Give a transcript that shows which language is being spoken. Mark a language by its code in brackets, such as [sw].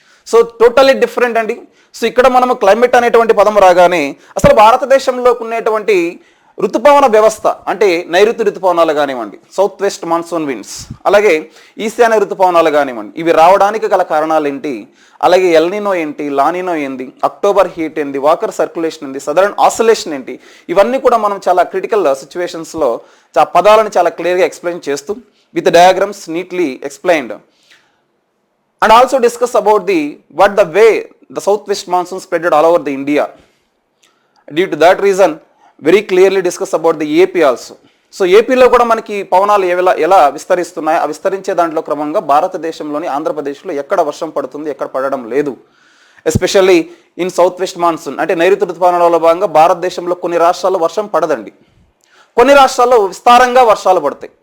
[te] So totally different అండి. So ఇక్కడ మనము క్లైమేట్ అనేటువంటి పదం రాగానే అసలు భారతదేశంలో ఉన్నటువంటి ఋతుపవన వ్యవస్థ అంటే నైరుతి ఋతుపవనాలు కానివ్వండి, సౌత్ వెస్ట్ మాన్సూన్ విండ్స్, అలాగే ఈశాన్య ఋతుపవనాలు కానివ్వండి, ఇవి రావడానికి గల కారణాలు ఏంటి, అలాగే ఎల్నినో ఏంటి, లానినో ఏంటి, అక్టోబర్ హీట్ ఏంటి, వాకర్ సర్క్యులేషన్ ఏంటి, సదరన్ ఆసిలేషన్ ఏంటి, ఇవన్నీ కూడా మనం చాలా క్రిటికల్ సిచ్యువేషన్స్లో పదాలను చాలా క్లియర్గా ఎక్స్ప్లెయిన్ చేస్తూ [en] With diagrams neatly explained and also discuss about what the way the southwest monsoon spread all over the India. Due to that reason, very clearly discuss about the AP also. [te] So ఏపీలో కూడా మనకి పవనాలు ఎలా విస్తరిస్తున్నాయి, ఆ విస్తరించే దాంట్లో క్రమంగా భారతదేశంలోని ఆంధ్రప్రదేశ్లో ఎక్కడ వర్షం పడుతుంది, ఎక్కడ పడడం లేదు. [en] especially in south west monsoon [te] అంటే నైరుతి ఋతుపవనాలలో భాగంగా భారతదేశంలో కొన్ని రాష్ట్రాల్లో వర్షం పడదండి, కొన్ని రాష్ట్రాల్లో విస్తారంగా వర్షాలు పడతాయి.